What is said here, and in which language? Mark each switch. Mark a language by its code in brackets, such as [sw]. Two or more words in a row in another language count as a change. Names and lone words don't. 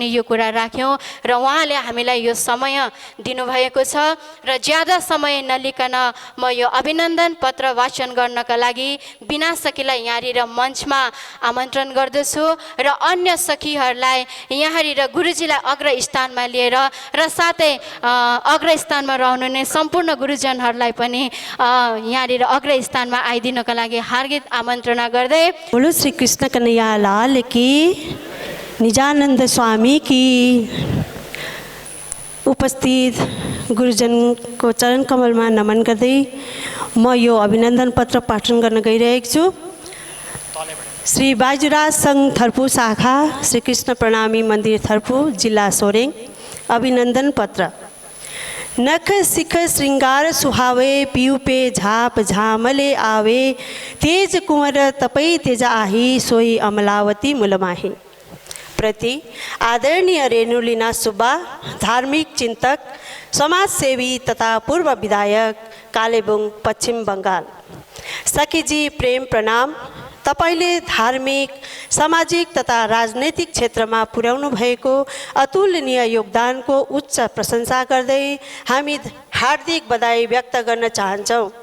[ne] यो कुरा राख्यौँ र उहाँले हामीलाई यो समय दिनुभएको छ र ज्यादा समय नलिकन म यो अभिनन्दन पत्र वाचन गर्नका लागि बिना सखीलाई यहाँनिर मञ्चमा आमन्त्रण गर्दछु र अन्य सखीहरूलाई यहाँनिर गुरुजीलाई अग्रस्थानमा लिएर र साथै अग्रस्थानमा रहनुहुने सम्पूर्ण गुरुजनहरूलाई पनि यहाँनिर अग्रस्थानमा आइदिनका लागि हार्दिक आमन्त्रणा गर्दै [hi] बोलो श्री कृष्ण कन्हैया लाल की, निजानंद स्वामी की। [ne] उपस्थित गुरुजन को चरण कमलमा नमन गर्दै म यो अभिनन्दन पत्र पाठन गर्न गइरहेको छु। श्री बाजुराज सङ्घ थर्पु शाखा श्री कृष्ण प्रणामी मन्दिर थर्पु जिल्ला सोरेङ। अभिनन्दन पत्र। [hi] नख सिख श्रृंगार सुहावे पियु पे झाप झामले आवे तेज कुंवर तपै तेज आही सोई अमलावती मुलमाही। [ne] प्रति आदरणीय रेणुलीना सुब्बा, धार्मिक चिन्तक, समाजसेवी तथा पूर्व विधायक, कालेबुङ पश्चिम बङ्गाल। सखीजी प्रेम प्रणाम। तपाईले धार्मिक, सामाजिक तथा राजनैतिक क्षेत्रमा पुर्याउनु भएको अतुलनीय योगदानको उच्च प्रशंसा गर्दै हामी हार्दिक बधाई व्यक्त गर्न चाहन्छौँ।